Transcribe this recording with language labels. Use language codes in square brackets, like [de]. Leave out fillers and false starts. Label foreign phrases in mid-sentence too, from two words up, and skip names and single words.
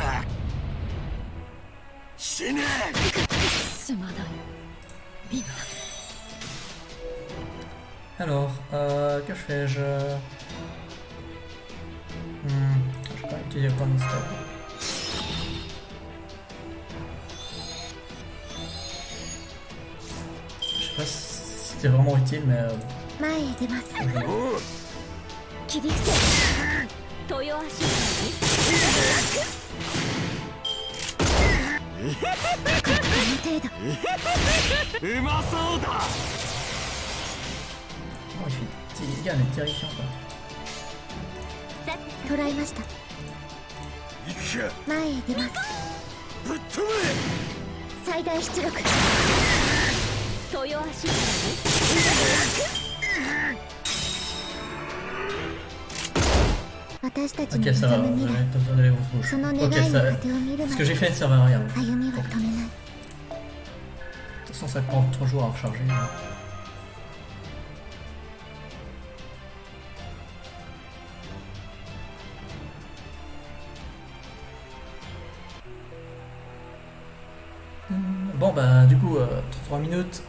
[fr] alors, que fais-je? Je vais pas utiliser le point de stop. Je sais pas si c'était vraiment utile, mais... [ja] 前へ出ます切り捨て豊足この程度うまそうだ [fr] Oh, il fait des dégâts, mais terrifiant quoi. [ja] 捕らえました前へ出ますぶっ飛べ最大出力豊足私たちの [fr] Ok, ça va, [ja] 望む [fr] vous [ja] 未 [fr] avez [ja] 来 [fr] pas besoin d'aller au rouge. [ja] その願い [fr] Ok, [ja] の [fr] ça... [ja] 果てを見る [fr] Ce [ja] ま [fr] que [ja] で [fr] j'ai fait ne servait à rien. De [ja] 歩みは止めない [fr] toute façon, ça prend 3 jours à recharger. Bon bah du coup 3 minutes.